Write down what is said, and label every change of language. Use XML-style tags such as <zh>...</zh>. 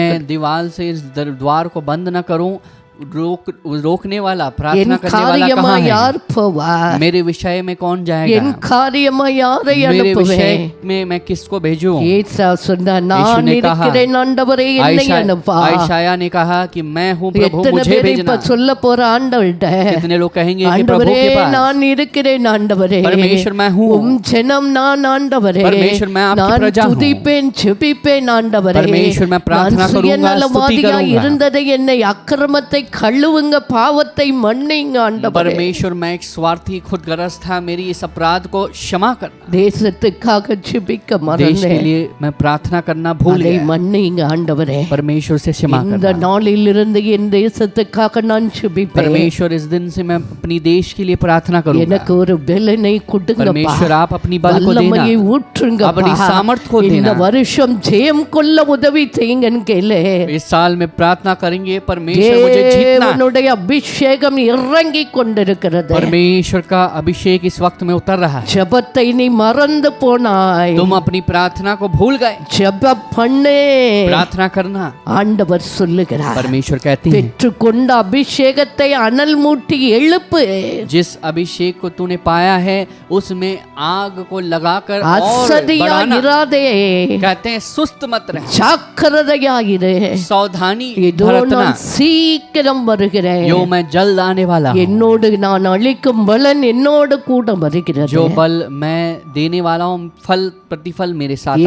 <hi>मैं दीवार से इस द्वार को बंद न करूं, रोकने वाला,</hi> <ta>என்</ta> <hi>प्रार्थना करने वाला</hi> <ta>காரியமா</ta> <hi>कहाँ है?</hi> <ta>யார் போவார்?</ta> <hi>मेरे विषय में कौन</hi> <ta>என்</ta> <hi>जाएगा?</hi> <ta>காரியமா யாரை</ta> <hi>मेरे</hi> <ta>அனுப்புவேன்?</ta> <hi>विषय में मैं किसको भेजूं?</hi> <ta>ஏசா சொன்னா</ta> <hi>यीशु</hi> <ta>நான்</ta> <hi>ने कहा,</hi> <ta>இருக்கிறேன் ஆண்டவரே என்னை அனுப்பா.</ta> <hi>आयशाया ने कहा कि मैं हूँ प्रभु,</hi> <ta>எத்தனை</ta> <hi>मुझे</hi> <ta>பேர் இப்ப</ta> <hi>भेजना।</hi> <ta>சொல்ல போற ஆண்டவர்கிட்ட,</ta> <hi>कितने लोग कहेंगे कि प्रभु</hi> <ta>ஆண்டவரே</ta> <hi>के पास,</hi> <ta>நான் இருக்கிறேன் ஆண்டவரே,</ta> <hi>परमेश्वर मैं हूँ,</hi> <ta>உம் ஜனம் நான் ஆண்டவரே,</ta> <hi>परमेश्वर मैं आपकी</hi> <ta>நான்</ta> <hi>प्रजा हूँ,</hi> <ta>துதிப்பேன் ஜெபிப்பேன் ஆண்டவரே,</ta> <hi>परमेश्वर मैं प्रार्थना</hi> <ta>நான்</ta> <hi>करूंगा, स्तुति</hi> <ta>சுயநலவாதியா</ta> <hi>करूंगा,</hi> <ta>இருந்ததை என்னை அக்கிரமத்தை கழுவுங்க, பாவத்தை மன்னிங்க ஆண்டவரே.</ta> <hi>परमेश्वर मैं एक स्वार्थी खुदगर्ज था, मेरी इस अपराध को क्षमा करना।</hi> <ta>தேசத்துக்காக ஜெபிக்க</ta> <hi>देश के</hi> <ta>மறந்தேன்,</ta> <hi>लिए मैं प्रार्थना करना भूल</hi> <ta>அதை</ta> <hi>गया।</hi> <ta>மன்னிங்க ஆண்டவரே.</ta> <hi>परमेश्वर से क्षमा</hi> <ta>இந்த</ta> <hi>करना।</hi> <ta>நாளிலிருந்து என் தேசத்துக்காக நான் ஜெபிப்பேன்.</ta> <hi>परमेश्वर इस दिन से मैं अपनी देश के लिए प्रार्थना करूंगा।</hi> <ta>எனக்கு ஒரு பெலனை கொடுங்கப்பா,</ta> <hi>परमेश्वर आप अपनी बल को</hi> <ta>வல்லமையை</ta> <hi>देना,</hi> <ta>ஊற்றுங்கப்பா,</ta> <hi>अपनी सामर्थ्य को</hi> <ta>இந்த</ta> <hi>देना।</hi> <ta>வருஷம் ஜெயம் கொள்ள உதவி செய்யுங்கன்னு கேளு.</ta> <hi>इस साल में प्रार्थना करेंगे, परमेश्वर मुझे जीतना।</hi> <ta>தேவனுடைய அபிஷேகம் இறங்கி கொண்டிருக்கிறது.</ta> <hi>परमेश्वर का अभिषेक इस वक्त में उतर रहा है।</hi> <ta>ஜெபத்தை நீ மறந்து போனாய்,</ta> <hi>तुम अपनी प्रार्थना को भूल गए।</hi> <ta>ஜெபம் பண்ணு.</ta> <hi>प्रार्थना करना,</hi> <ta>ஆண்டவர் சொல்லுகிறார்,</ta> <hi>परमेश्वर कहती है,</hi> <ta>பெற்றுக்கொண்ட அபிஷேகத்தை அனல் மூட்டி எழுப்பு.</ta> <hi>जिस अभिषेक को तूने पाया है उसमें आग को लगाकर और</hi> <ta>அசதியா</ta> <hi>बढ़ाना।</hi> <ta>இராதே,</ta> <hi>कहते हैं सुस्त मत रह,</hi> <ta>ஜாக்கிரதையா இரு.</ta> <hi>सावधानी</hi> <ta>இதோ</ta> <hi>बरतना,</hi> <ta>நான் சீக்கிரம் வருகிறேன்,</ta> <hi>यो मैं जल्द आने वाला हूँ।</hi> <ta>என்னோடு நான் அளிக்கும் பலன் என்னோடு கூட வருகிறது.</ta> <hi>जो बल मैं देने वाला हूँ, फल प्रतिफल मेरे साथ</hi>